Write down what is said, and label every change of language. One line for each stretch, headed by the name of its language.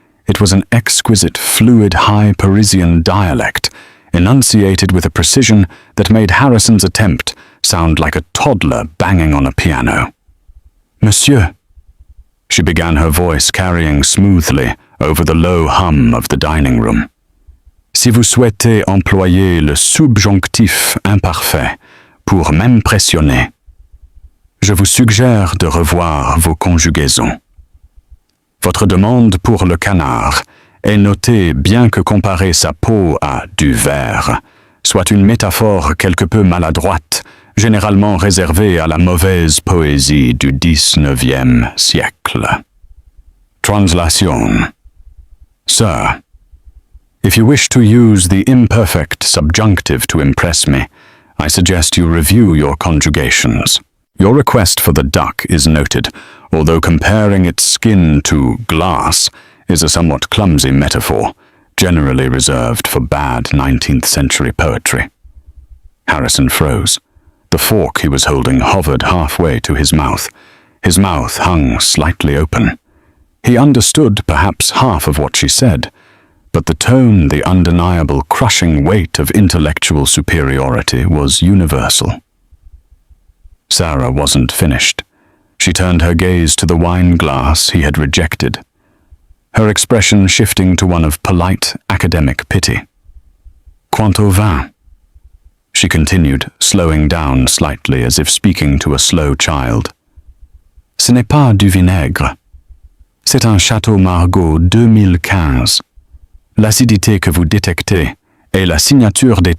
English: It was an exquisite, fluid, high Parisian dialect, enunciated with a precision that made Harrison's attempt sound like a toddler banging on a piano. "Monsieur," she began, her voice carrying smoothly over the low hum of the dining room.
French: "Si vous souhaitez employer le subjonctif imparfait pour m'impressionner, je vous suggère de revoir vos conjugaisons. Votre demande pour le canard est notée bien que comparer sa peau à du verre soit une métaphore quelque peu maladroite, généralement réservée à la mauvaise poésie du 19e siècle.
English: Translation. Sir, if you wish to use the imperfect subjunctive to impress me, I suggest you review your conjugations. Your request for the duck is noted, although comparing its skin to glass is a somewhat clumsy metaphor, generally reserved for bad 19th century poetry. Harrison froze. The fork he was holding hovered halfway to his mouth. His mouth hung slightly open. He understood perhaps half of what she said, but the tone, the undeniable crushing weight of intellectual superiority was universal. Sarah wasn't finished. She turned her gaze to the wine glass he had rejected, her expression shifting to one of polite academic pity. "Quant au vin," she continued, slowing down slightly as if speaking to a slow child.
French: "Ce n'est pas du vinaigre. C'est un Château Margaux 2015. L'acidité que vous détectez est la signature des